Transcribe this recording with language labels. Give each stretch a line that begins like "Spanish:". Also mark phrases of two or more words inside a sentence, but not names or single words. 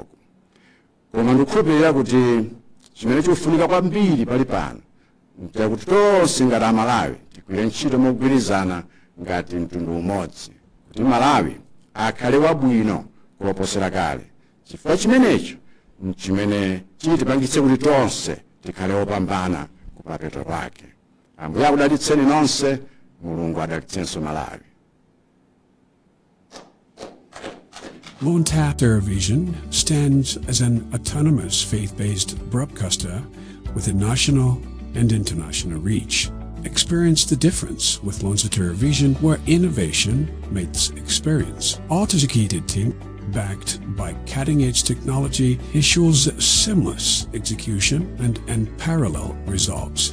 Nyanja: Koma ndikukhulupirira kuti chimene chikufunika kwambiri pali pano kuti tonse ngati Amalawi tigwire ntchito mogwirizana ngati mtundu umodzi kuti Malawi akhale wabwino kuposera kale, chifukwa chimenecho chimene chitipangitse kuti tonse tikhale opambana kumapeto kwake. Ambuye akudalitseni nonse, Mulungu adalitsenso Malawi.
English: Luntha TV stands as an autonomous faith-based broadcaster with a national and international reach. Experience the difference with Luntha TV, where innovation meets experience. Our dedicated team, backed by cutting-edge technology, ensures seamless execution and unparalleled results.